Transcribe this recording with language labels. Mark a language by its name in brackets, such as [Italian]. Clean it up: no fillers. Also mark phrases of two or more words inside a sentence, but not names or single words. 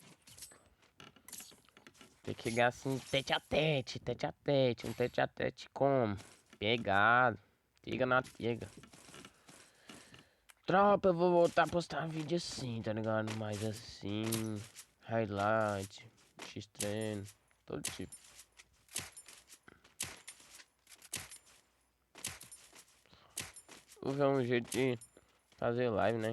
[Portuguese] Tem que chegar assim [French] tete a tete, tete a tete. [Portuguese] Um [French] tete a tete [Portuguese] como? Pegado. Tiga na tiga. Tropa, eu vou voltar a postar vídeo assim, tá ligado? Mais assim. Highlight. X-treino. Todo tipo. Vou ver um jeito de fazer live, né?